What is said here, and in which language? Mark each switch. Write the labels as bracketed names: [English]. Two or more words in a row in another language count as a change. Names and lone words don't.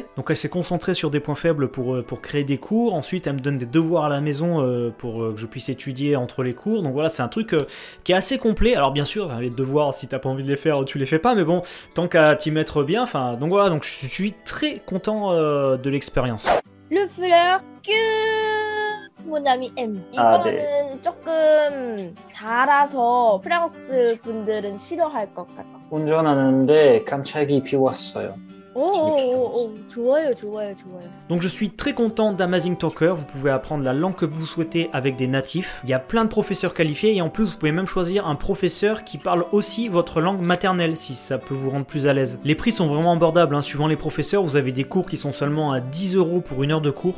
[French] Donc elle s'est concentrée sur des points faibles pour créer des cours. Ensuite, elle me donne des devoirs à la maison pour que je puisse étudier entre les cours. Donc voilà, c'est un truc qui est assez complet. Alors bien sûr, les devoirs, si t'as pas envie de les faire, tu les fais pas, mais bon, tant qu'à t'y mettre bien, donc voilà, donc je suis très content de l'expérience. Le fleur [Korean] 모나미 M 이거는 조금 달아서 프랑스 분들은 싫어할 것 같아. 운전하는데 깜짝이 비웠어요. 좋아요, 좋아요, 좋아요. [French] Donc je suis très content d'Amazing Talker, vous pouvez apprendre la langue que vous souhaitez avec des natifs. Il y a plein de professeurs qualifiés et en plus vous pouvez même choisir un professeur qui parle aussi votre langue maternelle si ça peut vous rendre plus à l'aise. Les prix sont vraiment abordables, hein. Suivant les professeurs, vous avez des cours qui sont seulement à 10 € pour 1 heure de cours.